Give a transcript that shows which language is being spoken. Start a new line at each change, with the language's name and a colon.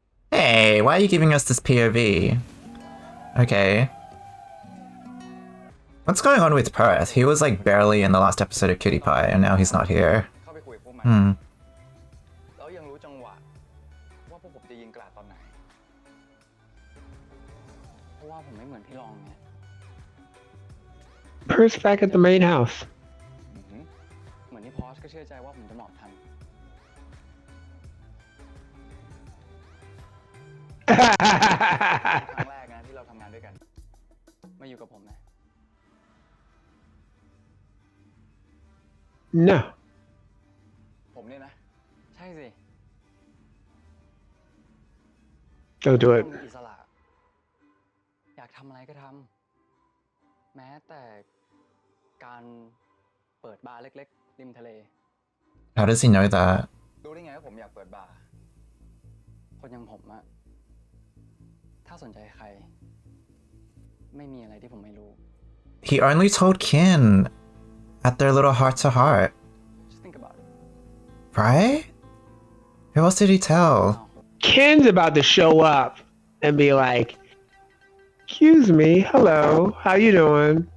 English: Hey, why are you giving us this POV? Okay. What's going on with Perth? He was like barely in the last episode of Kitty Pie, and now he's not here.
Thai: เข้าไปคุยกับพวกมัน Hmm. แล้วยัง รู้จังหวะว่าพวกผมจะยิงกราดตอนไหนเพราะว่าผมไม่เหมือนพี่รองไง
English: Per's back at the main house.
Thai: เหมือนที่พอชก็เชื่อใจว่าผมจะหมอบทันครั้งแรกนะที่เราทำงานด้วยกันมาอยู่กับผมนะ
English: No.
Thai: ผมเนี่ยนะใช่สิ
English: Don't do it.
Thai: ต้องมีอิสระอยากทำอะไรก็ทำแม้แต่การเปิดบาร์เล็กๆริมทะเล
English: How does he know that?
Thai: รู้ได้ไงว่าผมอยากเปิดบาร์คนอย่างผมอะถ้าสนใจใครไม่มีอะไรที่ผมไม่รู้
English: He only told Kin at their little heart to heart, Just think about it right? Who else did he tell? Ken's about to show up and be like, "Excuse me, hello, how you doing?"